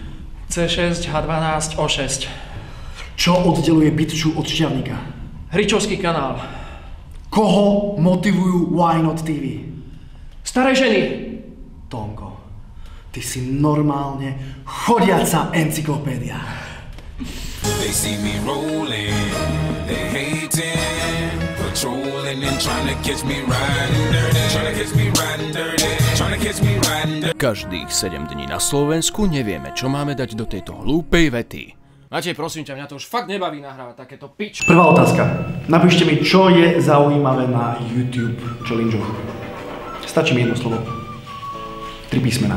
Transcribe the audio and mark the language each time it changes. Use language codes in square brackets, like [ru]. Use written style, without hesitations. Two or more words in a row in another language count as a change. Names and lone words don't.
[sk] C6H12O6. Čo oddeluje bytču od šťavníka? Hričovský kanál. Koho motivujú Why Not TV? Staré ženy. Tonko, ty si normálne chodiaca encyklopédia. [en] They see me rolling, they hating, patrolling and trying to catch me riding dirty, trying to catch me riding dirty, trying to catch me riding dirty. [sk] Každých 7 dní na Slovensku nevieme, čo máme dať do tejto hlúpej vety. Matej, prosím ťa, mňa to už fakt nebaví nahrávať takéto pič. Prvá otázka. Napíšte mi, čo je zaujímavé na YouTube challenge. Stačí mi jedno slovo. 3 písmena.